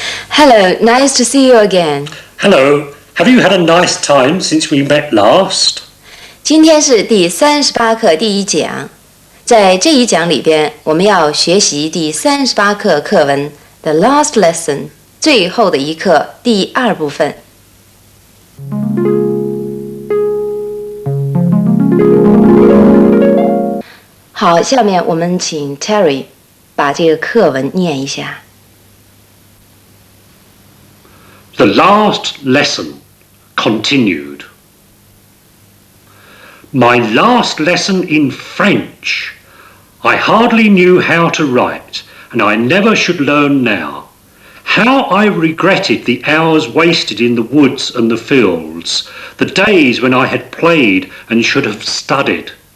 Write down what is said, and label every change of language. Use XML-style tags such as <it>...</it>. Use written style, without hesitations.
<en>Hello, nice to see you again. Hello, have you had a nice time since we met last?</en> <zh>今天是第38课第一讲，在这一讲里边，我们要学习第38课课文 The Last Lesson 最后的一课第二部分。好，下面我们请 Terry 把这个课文念一下。</zh> <en>The last lesson continued. My last lesson in French. I hardly knew how to write, and I never should learn now. How I regretted the hours wasted in the woods and the fields, the days when I had played and should have studied.</en>